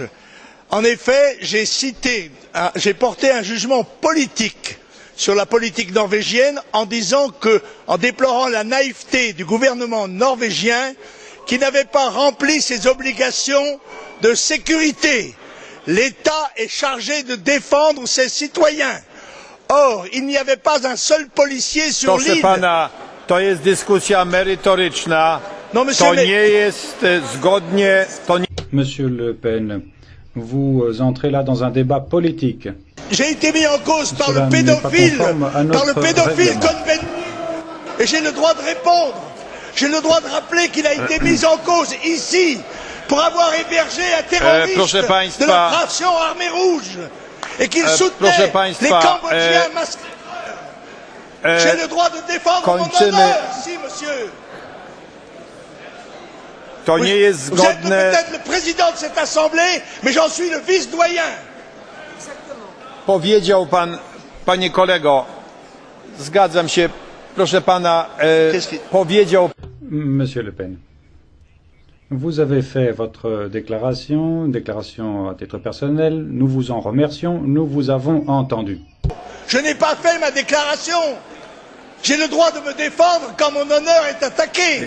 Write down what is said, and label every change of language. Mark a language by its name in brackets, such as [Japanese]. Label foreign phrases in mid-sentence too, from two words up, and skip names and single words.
[French] En effet, j'ai porté un jugement politique sur la politique norvégienne en disant que, en déplorant la naïveté du gouvernement norvégien qui n'avait pas rempli ses obligations de sécurité. L'État est chargé de défendre ses citoyens. Or, il n'y avait pas un seul policier sur l'île. [Polish] To jest dyskusja merytoryczna. [French] Non, [Polish] to nie jest zgodnie. [French] Monsieur Le Pen, vous entrez là dans un débat politique. J'ai été mis en cause par le pédophile Cohn-Bendit, et j'ai le droit de répondre. J'ai le droit de rappeler qu'il a été mis en cause ici pour avoir hébergé un terroriste de l'opération Armée Rouge et qu'il soutenait les Cambodgiens masqués. J'ai le droit de défendre mon honneur ici, monsieur. [Polish] To nie jest [French] Vous êtes [Polish] zgodne. [French] peut-être le président de cette assemblée, mais j'en suis le vice-doyen. [Polish] Powiedział pan, panie kolego, zgadzam się, proszę pana, powiedział. [French] Monsieur Le Pen, vous avez fait votre déclaration à titre personnel, nous vous en remercions, nous vous avons entendu. Je n'ai pas fait ma déclaration. J'ai le droit de me défendre quand mon honneur est attaqué.